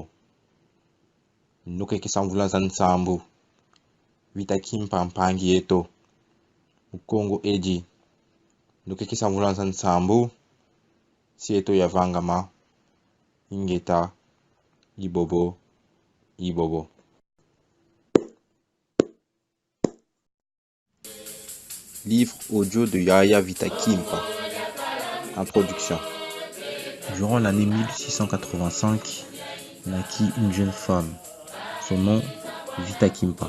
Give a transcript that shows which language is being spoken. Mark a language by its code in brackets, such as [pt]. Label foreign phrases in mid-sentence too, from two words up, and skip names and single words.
[kg] Nuke kisamvula za nsambu. Vita kimpa mpangi eto. Kongo eji. Nuke kisamvula za nsambu. Sieto ya vangama. Ingeta. Ibobo. Ibobo. [fr] Livre audio de Yaya Vitakimpa. Introduction. Durant l'année 1685, naquit une jeune femme. Son nom, Vitakimpa.